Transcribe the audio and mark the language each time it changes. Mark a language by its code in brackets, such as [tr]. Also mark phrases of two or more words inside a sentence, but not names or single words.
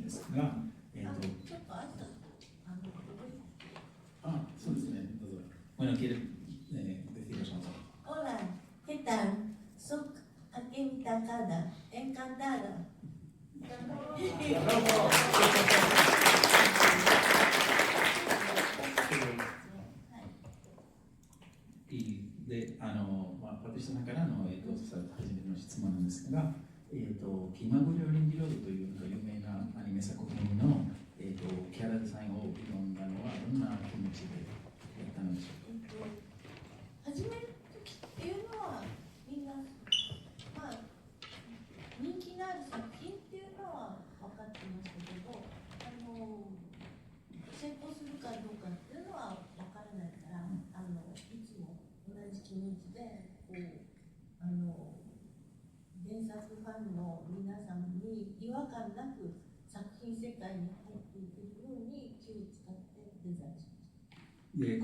[ja] ですが、ちょっとあった。そうですね、 [es] どうぞ。Bueno, quiere deciros algo. Hola, ¿qué tal? Soy Akemi Takada, encantada. [ja] Patricia さんからの、初めての質問なんですが、気まぐれオレンジロードという有名なアニメ作品の、キャラデザインを挑んだのはどんな気持ちでやったのでしょうか。始める時っていうのはみんな、人気のある作品っていうのは分かってましたけど、成功するかどうかっていうのは分からないから、いつも同じ気持ちで原作ファンの皆さんに違和感なく作品世界に入っていけるように気を使ってデザインしました。